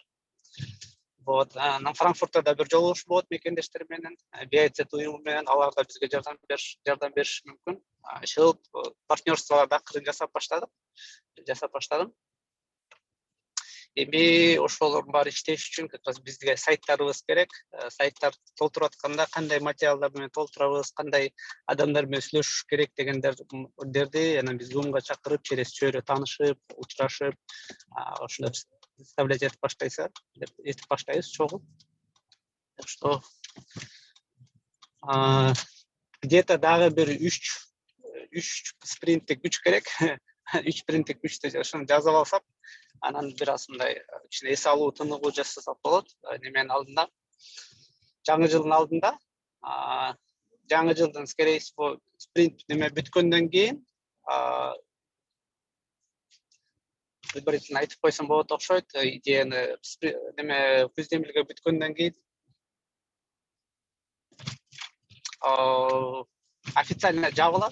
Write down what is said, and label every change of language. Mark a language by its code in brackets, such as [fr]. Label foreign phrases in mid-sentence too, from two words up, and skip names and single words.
[ru] Вот. [ky] Анан Франкфуртта да бир жолугушуу болот мекендештер менен, BIZ уюму менен, алар да бизге жардам бериши мүмкүн. Ошол партнерстволорду акырын жасап баштадым. Эми ошолордун баары иштеш үчүн [ru] как раз [ky] бизге сайттарыбыз керек. Сайттар толтуруп атканда кандай материалдар менен толтурабыз, кандай адамдар менен сүйлөшүш керек дегендерди анан биз Zoom'га чакырып, через чөйрө таанышып, учурашып, ошондой представлять этип баштайбыз чогуу. [ru] Так что где-то [ky] дагы бир 3 спринттик күч керек. 3 спринттик күчтү ошону жазып алсак, анан бир аз мындай кичине эс алуу, тыныгуу жасасак болот. Неменин алдында, жаңы жылдын алдында, жаңы жылдын [ru] скорее всего [ky] спринт неме бүткөндөн кийин предварительно айтып койсом болот окшойт. Идеяны неме күз демилге бүткөндөн кийин официально жабылат.